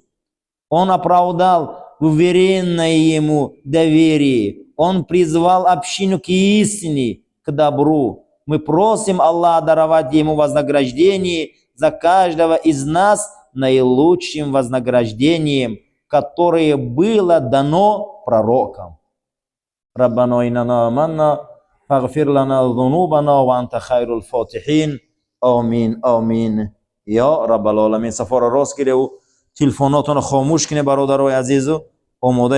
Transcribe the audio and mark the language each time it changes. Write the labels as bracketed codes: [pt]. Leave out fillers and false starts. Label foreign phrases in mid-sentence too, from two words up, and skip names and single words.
[ru] Он оправдал уверенное Ему доверие. Он призвал общину к истине, к добру. Мы просим Аллаха даровать Ему вознаграждение за каждого из нас наилучшим вознаграждением, которое было дано пророкам. [ar] ربنا إننا آمنا فاغفر لنا ذنوبنا وأنت خير الفاتحين. آمين آمين يا رب العالمين. [tg] Сафара рост гирев, телефонатон хомуш кине бародарои азизу. омода